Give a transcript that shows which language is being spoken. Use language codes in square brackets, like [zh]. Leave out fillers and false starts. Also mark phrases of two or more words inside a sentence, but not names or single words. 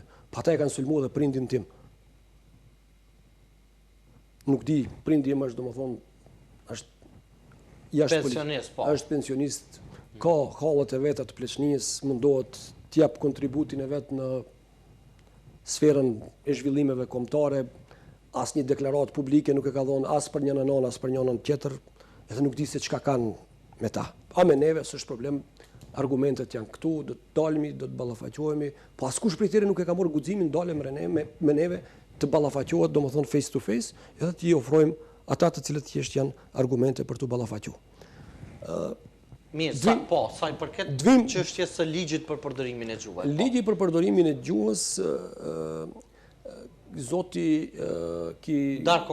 [sq] Pa ta e kanë sulmuar dhe prindin tim. Nuk di, prindi im është domethënë është pensionist, ka hallet e veta të pleçnisë, mundohet të jap kontributin e vet në sferën e zhvillimeve kombëtare, asnjë deklaratë publike nuk e ka dhënë as për njërin anon, as për njërin tjetër, edhe nuk di se çka kanë me ta. A me neve s'është problem, argumentet janë këtu, do të dalmi, do të ballafaqohemi, po askush prej tyre nuk e ka marrë guximin dalem me neve të ballafaqohet, domethënë [en] face to face, [sq] edhe t'i ofrojmë ata të cilët thjesht janë argumente për të ballafaquar. Mirë, sa i përket çështjes së ligjit për përdorimin e gjuhës. Ligji për përdorimin e gjuhës, zoti Darko